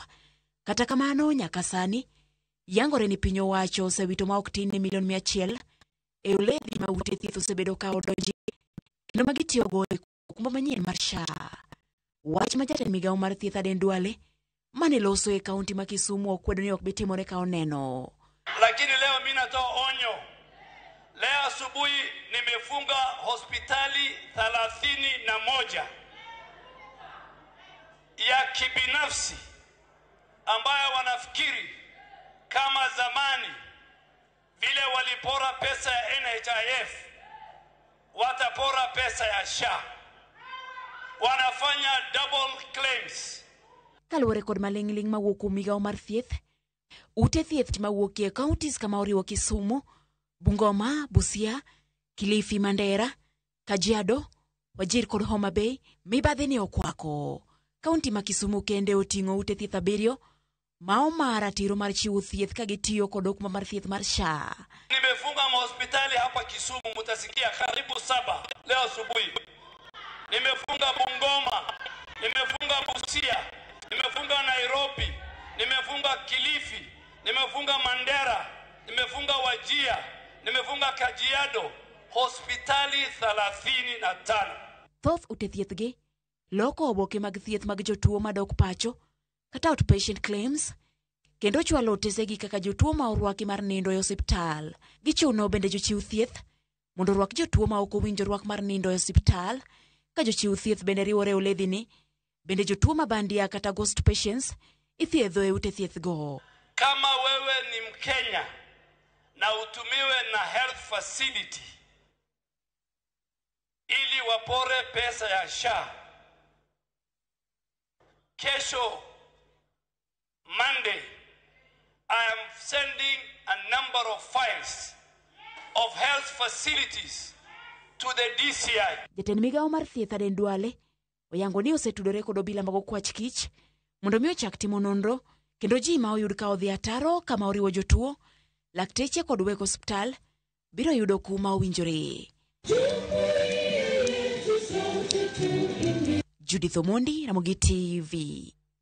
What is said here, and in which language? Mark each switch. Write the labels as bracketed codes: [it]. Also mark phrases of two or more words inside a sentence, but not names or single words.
[luo] Kata kamano nyaka sani yangore ni piny owacho osewito ma ok tin ne milion 100 e ledhi ma ute thieth osebedo ka odonji kendo ma gitiyogo e okumba manyien mar SHA. Wach ma jatend migawo mar thieth Aden Duale mane loso e kaunti ma Kisumu okwedo ni ok bitimore ka oneno. [sw] Lakini leo mimi natoa onyo. Leo asubuhi nimefunga hospitali 31 ya kibinafsi ambayo wanafikiri kama zamani vile walipora pesa ya NHIF watapora pesa ya SHA. Wanafanya [en] double claims. [luo] Kaluwore kod maling'ling mawuok kuom migawo mar thieth, ute thieth mawuok e kauntis kama oriwo Kisumu, Bungoma, Busia, Kilifi, Mandera, Kajiado, Wajir kod Homa Bay mibadhi ni okwako. Kaunti ma Kisumu kende oting'o ute thieth 7 ma omar ratiro mar chiwo thieth ka gitiyo kod okumba mar thieth mar SHA. [sw] Nimefunga hospitali hapa Kisumu, mutasikia karibu 7 leo asubuhi. Nimefunga Bungoma, nimefunga Busia, nimefunga Nairobi, nimefunga Kilifi, nimefunga Mandera, nimefunga Wajir, nimefunga Kajiado, hospitali 35. [luo] Thoth ute thieth gi loko oboke mag thieth mag jotuo madok pacho kata [en] outpatient claims [luo] kendo chwalo otesegi kaka jotuo ma orwaki mar nindo e osiptal. Gichuno bende jochiw thieth mondo orwak jotuo ma ok owinjo rwak mar nindo e osiptal. Ka jochiw thieth bende riwore e ledhi ni bende jotuo mabandia kata [en] ghost patients [luo] ithiedho e ute thieth go. [sw] Kama wewe ni Mkenya na utumiwe na [en] health facility [sw] ili wapore pesa ya SHA, kesho Monday [en] I am sending a number of files of health facilities to the DCI. [luo] Jatend migawo mar thieth Aden Duale oyango ni osetudore kod obila mag okwach kich mondo mi ochak timo nonro kendo ji ma oyud ka odhi ataro kama oriwo jotuo, lakteche kod weg osiptal biro yudo kuma owinjore. Judith Omondi, Ramogi TV.